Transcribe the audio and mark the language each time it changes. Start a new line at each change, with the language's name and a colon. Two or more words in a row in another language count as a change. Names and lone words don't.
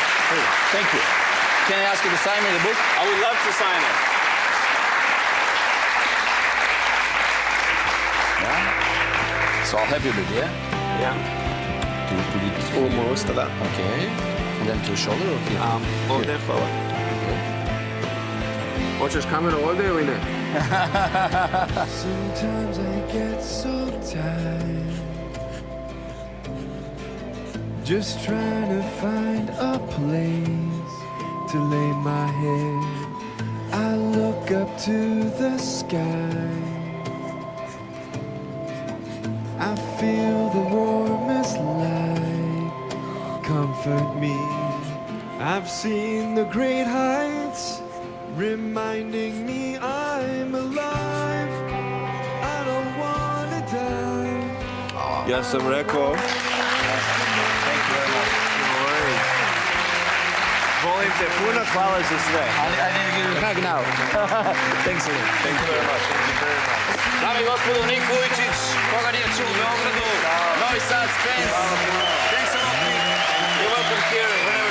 English: Hey, thank you. Can I ask you to sign me the book? I would love to sign it. So I'll help you a bit, yeah? Yeah. Do you put it Almost of that. Okay. And then to the shoulder or here?
Croatian: Ovdje, hvala. Hoćeš kameru ovdje ili ne?
English: Sometimes I get so tired, just trying to find a place to lay my head. I look up to the sky, I feel the warmest light comfort me. I've seen the great heights, reminding me I'm alive. I don't wanna die.
Croatian: Ja sam rekao...
English: Thank you very much.
Croatian: Volim te puno, hvala za sve.
English: I need to give you a hug now. Thanks again. Thank you very much. Thank you very much.
Serbian: Dame i gospodo, Nik Vujicic, koga nije čuo u Beogradu, Novi Sad, Spence.
English: Thanks a lot, Nick. You're welcome here.